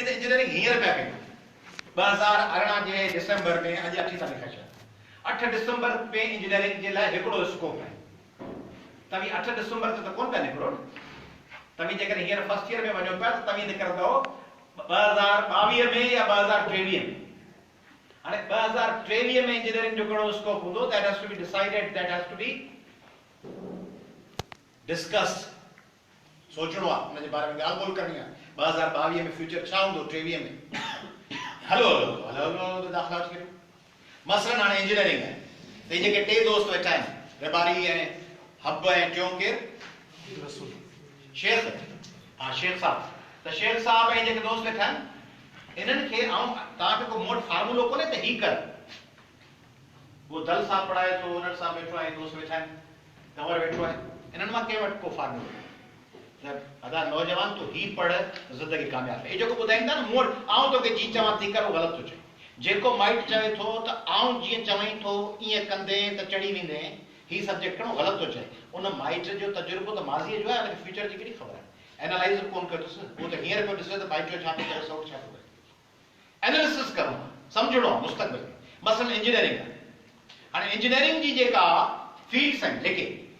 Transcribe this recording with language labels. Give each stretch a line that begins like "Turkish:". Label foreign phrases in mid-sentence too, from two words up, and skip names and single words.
Sindhi: त इंजीनियरिंग हींअर पिया कयूं 2018 जे डिसंबर में, अॼु 8 तारीख़ आहे, 8 डिसंबर में इंजीनियरिंग जे लाइ हिकिड़ो स्कोप आहे, तव्हीं 8 डिसंबर ते त कोन पिया निकिरो, तव्हीं जेकर हींअर
English: first year
Sindhi: में वञो पिया त तव्हीं निकिरंदव 2022 में या 2023 में, हाणे 2023 में इंजीनियरिंग जो कहिड़ो स्कोप हूंदो,
English: that has to be decided, that has to be discussed,
Sindhi: सोचणो आहे, हुन जे बारे में ॻाल्हि ॿोल करणी आहे, 2022 में फ्यूचर छा हूंदो, 23 में हलो हलो हलो हलो दाख़िला वठी करियो, मसलन हाणे इंजीनियरिंग आहे, त इहे जेके 2 दोस्त वेठा आहिनि, रेबारी ऐं हब ऐं टियों केरु शेख, हाँ शेख साहब, त शेख साहब ऐं जेके दोस्त वेठा आहिनि, इन्हनि खे आउं तव्हांखे को मोट फार्मूलो कोन्हे त ही कर, वो दल साहब पढ़ाए थो, उन्हनि सां वेठो आहे, दोस्त वेठा आहिनि, कंवर वेठो आहे, इन्हनि मां कंहिं वटि को फार्मूलो अदा नौजवान तो ही पढ़ जिंदगी कामयाब है, जेको ॿुधाईंदा न मूं वटि आउं तोखे जी चवां थी कर, ग़लति थो चए, जेको माइट चवे थो त आउं जीअं चवई थो ईअं कंदे त चढ़ी वेंदे, ही सब्जेक्ट खणो, ग़लति थो चए, उन माइट जो तजुर्बो त माज़ीअ जो आहे, हुनखे फ्यूचर जी कहिड़ी ख़बर आहे, एनालाइज़ कोन कयो अथसि, उहो त हींअर पियो ॾिसे त माइट जो छा थो करे, सौ छा थो करे, एनालिसिस करणो आहे, सम्झणो आहे मुस्तक़बिल में, मसलन इंजीनियरिंग आहे, हाणे इंजीनियरिंग जी जेका फील्ड्स आहिनि जेके